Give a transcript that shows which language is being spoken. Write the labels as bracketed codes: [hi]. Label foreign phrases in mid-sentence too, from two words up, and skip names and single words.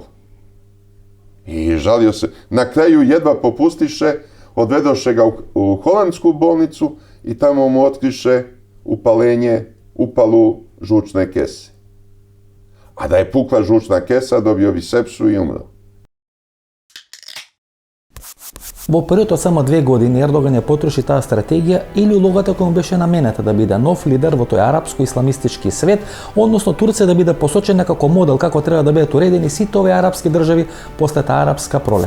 [sr] I žalio se. Na kraju jedva popustiše, odvedoše ga u holandsku bolnicu i tamo mu otkriše upalu žučne kese. A da je pukla žučna kesa, dobio bi sepsu i umro. [mk] Во период од само 2 години Ердоган ја потроши таа стратегија или улогата која му беше наменета да биде нов лидер во тој арапско-исламистички свет, односно Турција да биде посочена како модел како треба да бидат уредени сите овие арапски држави после таа арапска пролет.